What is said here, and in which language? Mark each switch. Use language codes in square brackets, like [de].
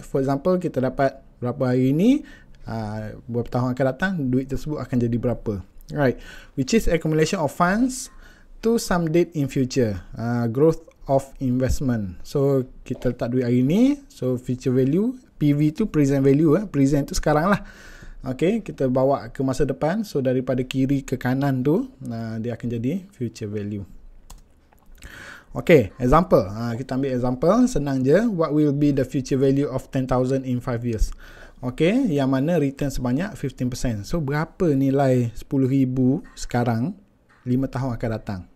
[en] For example, [ms] kita dapat berapa hari ni, beberapa tahun akan datang, duit tersebut akan jadi berapa. [en] Right, which is accumulation of funds to some date in future. Growth of investment. [ms] So kita letak duit hari ni, so future value, PV tu present value, present tu sekarang lah. Okay, kita bawa ke masa depan, so daripada kiri ke kanan tu, dia akan jadi future value. Okay, example, kita ambil example, senang je. [en] What will be the future value of 10,000 in 5 years? [ms] Okay, yang mana return sebanyak 15%. So berapa nilai 10,000 sekarang 5 tahun akan datang?